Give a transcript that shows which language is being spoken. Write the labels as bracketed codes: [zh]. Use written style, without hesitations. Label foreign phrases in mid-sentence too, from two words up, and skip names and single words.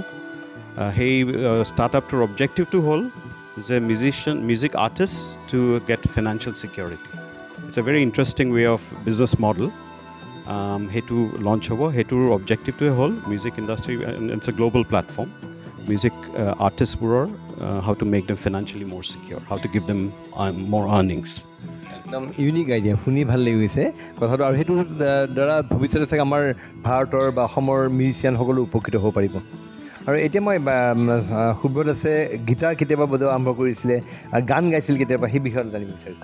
[as] সেই ষ্টাৰ্টআপটোৰ অবজেক্টিভটো হ'ল যে [en] music artist to get financial security. It's a very interesting way of business model. [as] সেইটো লঞ্চ হ'ব। সেইটোৰ অবজেক্টিভটোৱে হ'ল [en] music industry, it's a global platform, [as] মিউজিক আৰ্টিষ্টবোৰৰ [en] how to make them financially more secure, How to give them more earnings. [as] একদম ইউনিক আইডিয়া, শুনি ভাল লাগি গৈছে কথাটো। আৰু সেইটো দ্বাৰা ভৱিষ্যতে চাগে আমাৰ ভাৰতৰ বা অসমৰ মিউজিচিয়ানসকলো উপকৃত হ'ব পাৰিব। আৰু এতিয়া মই সুব্ৰত দাসে গীটাৰ কেতিয়াবা বজোৱা আৰম্ভ কৰিছিলে, গান গাইছিল কেতিয়াবা, সেই বিষয়ে জানিব বিচাৰিছোঁ।